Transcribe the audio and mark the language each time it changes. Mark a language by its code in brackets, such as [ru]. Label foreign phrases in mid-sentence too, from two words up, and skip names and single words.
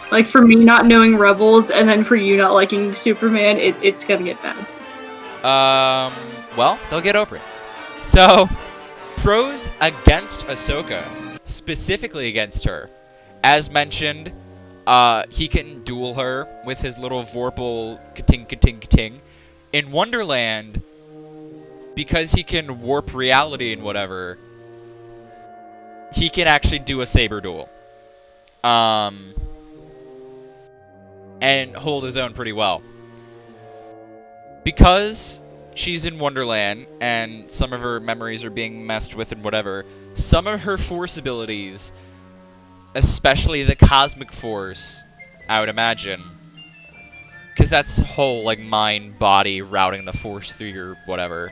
[en] Like for me not knowing Rebels, and then for you not liking Superman, it's gonna get bad. Well, they'll get over it. So, pros against Ahsoka, specifically against her. As mentioned, he can duel her with his little Vorpal ka-ting, ka-ting, ka-ting. In Wonderland, because he can warp reality and whatever, he can actually do a saber duel. And hold his own pretty well. Because she's in Wonderland, and some of her memories are being messed with and whatever, some of her Force abilities, especially the Cosmic Force, I would imagine, because that's whole, like, mind-body routing the Force through your whatever.